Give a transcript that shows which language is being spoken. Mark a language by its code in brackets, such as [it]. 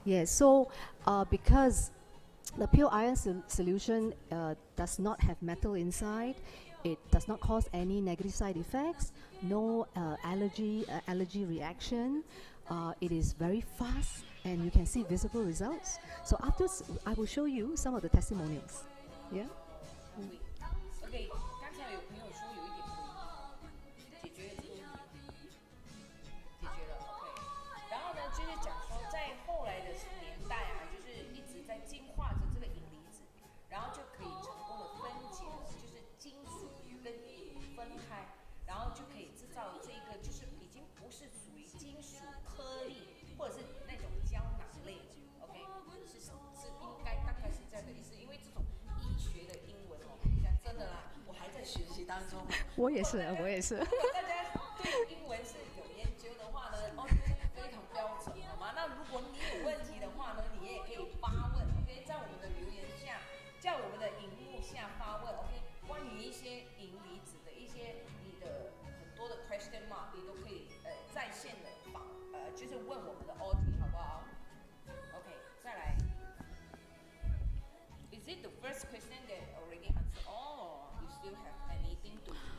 [en] Yes, so because the pure ion solution does not have metal inside, it does not cause any negative side effects, no allergy reaction. It is very fast and you can see visible results. So afterwards, I will show you some of the testimonials. Yeah. Okay. [zh] 刚才有朋友说有一点解决了这个问题，解决了 OK。然后呢，就是讲说在后来的年代啊，就是一直在进化着这个银离子，然后就可以成功的分解了，就是金属跟银分开，然后就可以制造这个就是已经不是属于金属颗粒或者是那种胶囊类 ，OK， 是应该大概是这样的意思，因为这种医学的英文哦，讲真的啦，我还在学习当中。我也是。如果大家对英文是有研究的话呢，哦，非常标准，好吗？那如果你有问题的话呢，你也可以发问 ，OK， 在我们的留言下，在我们的荧幕下发问 ，OK， 关于一些银离子的一些你的很多的 [en] question mark， [zh] 你都可以在线的就是问我们的 Audrey， 好不好 ？OK， 再来。 [en] Is it the first question that already answered? Or you still have anything to?